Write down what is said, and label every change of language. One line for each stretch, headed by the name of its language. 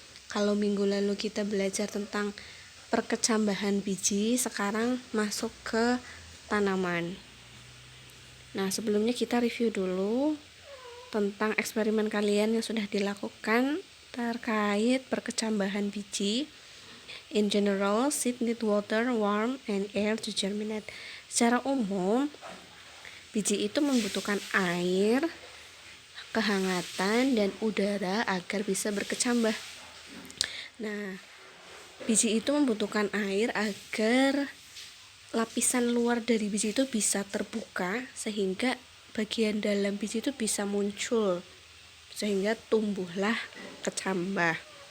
Indonesian: Kalau minggu lalu kita belajar tentang perkecambahan biji, sekarang masuk ke tanaman. Nah, sebelumnya kita review dulu tentang eksperimen kalian yang sudah dilakukan terkait perkecambahan biji.
English: In general, seed need water, warmth, and air to germinate.
Indonesian: Secara umum, biji itu membutuhkan air, kehangatan, dan udara agar bisa berkecambah. Nah, biji itu membutuhkan air agar lapisan luar dari biji itu bisa terbuka sehingga bagian dalam biji itu bisa muncul sehingga tumbuhlah kecambah.